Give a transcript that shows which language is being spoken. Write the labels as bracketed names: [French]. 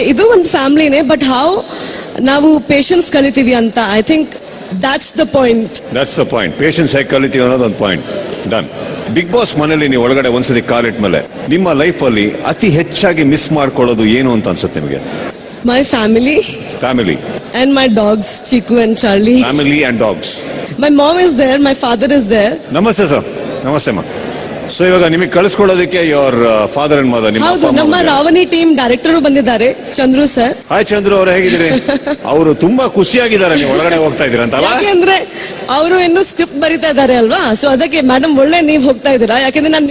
[Kannada] ಇದು ಒಂದು ಫ್ಯಾಮಿಲಿನೇ, but how ನಾವು ಪೇಷನ್ಸ್ ಕಲಿತೀವಿ ಅಂತ. [English] I think that's the point. That's the point. [Kannada] Patience ಹೇಗೆ ಕಲಿತೀವಿ ಅನ್ನೋದು ಒಂದು ಪಾಯಿಂಟ್. ಡನ್. ಬಿಗ್ ಬಾಸ್ ಮನೇಲಿ ನೀವು ಒಳಗಡೆ ಒಂದ್ಸತಿ ಕಾಲಿಟ್ಟ ಮೇಲೆ ನಿಮ್ಮ ಲೈಫ್ ಅಲ್ಲಿ ಅತಿ ಹೆಚ್ಚಾಗಿ ಮಿಸ್ ಮಾಡ್ಕೊಳ್ಳೋದು ಏನು ಅಂತ ಅನ್ಸುತ್ತೆ ನಿಮಗೆ? My family [English] and my dogs, Chiku and Charlie. Family and dogs. My mom is there, my father is there. [Kannada] ನಮಸ್ತೆ ಸರ್. ನಮಸ್ತೆ ಮಾ. ಸೊ ಇವಾಗ ನಿಮಗೆ ಕಳಿಸ್ಕೊಳ್ಳೋದಕ್ಕೆ [English] your father and mother, [Kannada] ನಿಮ್ಮ ಹೌದು, ನಮ್ಮ ರಾವಣಿ ಟೀಮ್ ಡೈರೆಕ್ಟರ್ ಬಂದಿದ್ದಾರೆ, ಚಂದ್ರು ಸರ್. ಹಾಯ್ ಚಂದ್ರು ಅವ್ರು, ಹೇಗಿದ್ದೀರಿ? ಅವರು ತುಂಬಾ ಖುಷಿಯಾಗಿದ್ದಾರೆ ನೀವು ಒಳಗಡೆ ಹೋಗ್ತಾ ಇದೀರ ಅಂತಲ್ಲ? ಯಾಕೆಂದ್ರೆ ಅವರು ಇನ್ನು ಸ್ಕ್ರಿಪ್ಟ್ ಬರಿತಾ ಇದ್ದಾರೆ ಅಲ್ವಾ, ಸೊ ಅದಕ್ಕೆ ಮೇಡಮ್ ಒಳ್ಳೆ ನೀವ್ ಹೋಗ್ತಾ ಇದ್ದೀರಾ, ಯಾಕೆಂದ್ರೆ ನಾನು